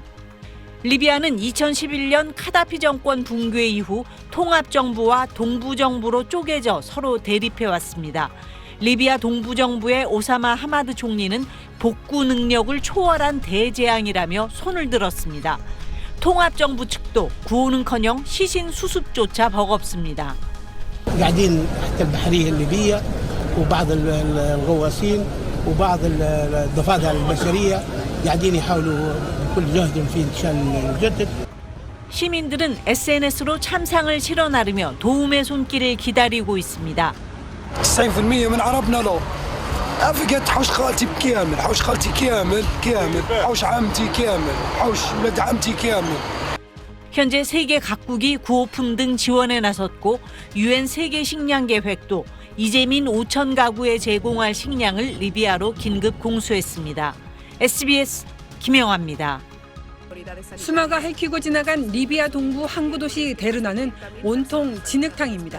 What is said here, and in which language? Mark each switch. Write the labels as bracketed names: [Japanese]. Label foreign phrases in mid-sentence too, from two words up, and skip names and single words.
[Korean] 리비아는 2011년 카다피 정권 붕괴 이후 통합정부와 동부정부로 쪼개져 서로 대립해왔습니다. 리비아 동부정부의 오사마 하마드 총리는 복구 능력을 초월한 대재앙이라며 손을 들었습니다. 통합정부 측도 구호는커녕 시신 수습조차 버겁습니다. [Arabic] قاعدين تحت البحرية الليبية وبعض الغواصين وبعض الضفادع البشرية قاعدين يحاولوا بكل جهدهم في انتشال المجدد. [Korean] 시민들은 SNS로 참상을 실어 나르며 도움의 손길을 기다리고 있습니다. [Arabic] 90% من عربنا له فقدت حوش خالتي بكامل حوش خالتي كامل حوش عمتي كامل حوش ولد عمتي كامل. [Korean] 현재 세계 각국이 구호품 등 지원에 나섰고 UN 세계 식량 계획도 이재민 5천 가구에 제공할 식량을 리비아로 긴급 공수했습니다. SBS 김영아입니다. 수마가 핥히고 지나간 리비아 동부 항구 도시 데르나는 온통 진흙탕입니다.